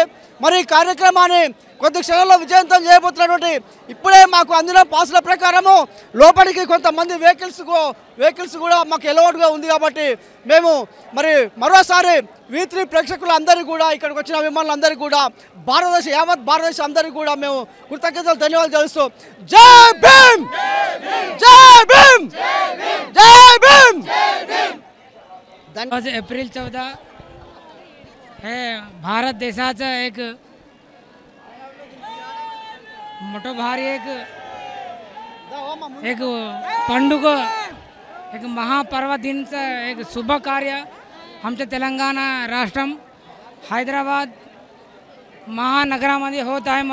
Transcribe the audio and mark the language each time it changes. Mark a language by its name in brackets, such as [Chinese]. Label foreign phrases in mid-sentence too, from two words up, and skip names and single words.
[Telugu] మరి ఈ కార్యక్రమాన్ని కొద్ది క్షణాల్లో విజయవంతం చేయబోతున్నటువంటి ఇప్పుడే మాకు అందిన పాసుల ప్రకారము లోపలికి కొంతమంది వెహికల్స్ కూడా మాకు ఎలౌడ్గా ఉంది కాబట్టి మేము మరి మరోసారి V3 ప్రేక్షకులందరికీ కూడా ఇక్కడికి వచ్చిన అభిమానులందరికీ కూడా యావత్ భారతదేశం అందరికీ కూడా మేము కృతజ్ఞతలు ధన్యవాదాలు తెలుస్తూ [Hindi] जय भीम जय भीम जय भीम. [Marathi] आज एप्रिल 14 हे भारत देशाचं मोठं भारी एक पंडुग एक महापर्व दिनचं एक शुभ कार्य आमच्या तेलंगणा राष्ट्रम हैदराबाद महानगरामध्ये होत आहे.